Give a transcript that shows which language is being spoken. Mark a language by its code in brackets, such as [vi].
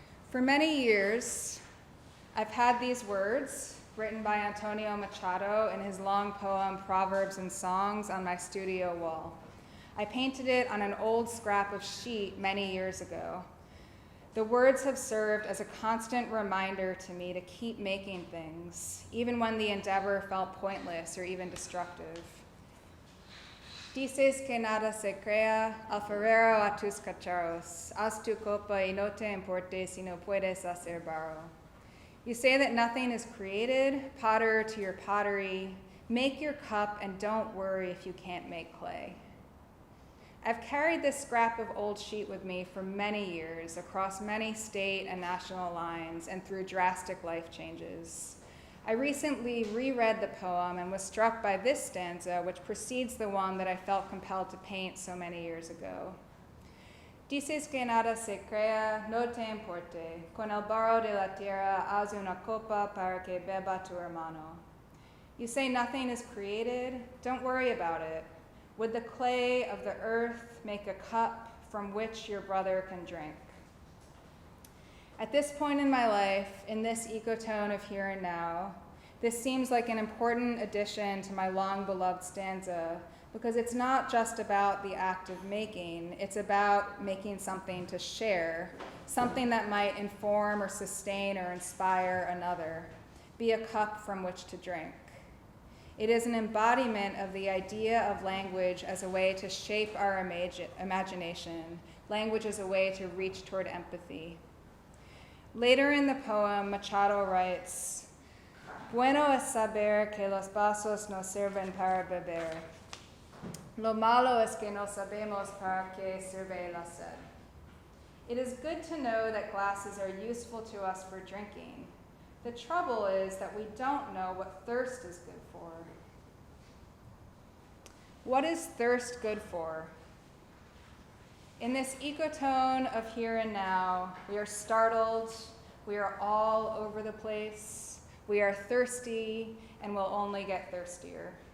[en] For many years, I've had these words, written by Antonio Machado in his long poem, Proverbs and Songs, on my studio wall. I painted it on an old scrap of sheet many years ago. The words have served as a constant reminder to me to keep making things, even when the endeavor felt pointless or even destructive. [es] Dices que nada se crea, alfarero a tus cacharros, haz tu copa y no te importe si no puedes hacer barro. [en] You say that nothing is created, potter to your pottery, make your cup and don't worry if you can't make clay. I've carried this scrap of old sheet with me for many years, across many state and national lines and through drastic life changes. I recently reread the poem and was struck by this stanza, which precedes the one that I felt compelled to paint so many years ago. [es] Dices que nada se crea, no te importe, con el barro de la tierra haz una copa para que beba tu hermano. [en] You say nothing is created, don't worry about it. With the clay of the earth, make a cup from which your brother can drink. At this point in my life, in this ecotone of here and now, this seems like an important addition to my long-beloved stanza, because it's not just about the act of making, it's about making something to share, something that might inform or sustain or inspire another, be a cup from which to drink. It is an embodiment of the idea of language as a way to shape our imagination, language as a way to reach toward empathy. Later in the poem, Machado writes, [es] "Bueno es saber que los vasos no sirven para beber. Lo malo es que no sabemos para qué sirve la sed." [en] It is good to know that glasses are useful to us for drinking. The trouble is that we don't know what thirst is good for. What is thirst good for? In this ecotone of here and now, we are startled, we are all over the place, we are thirsty, and will only get thirstier.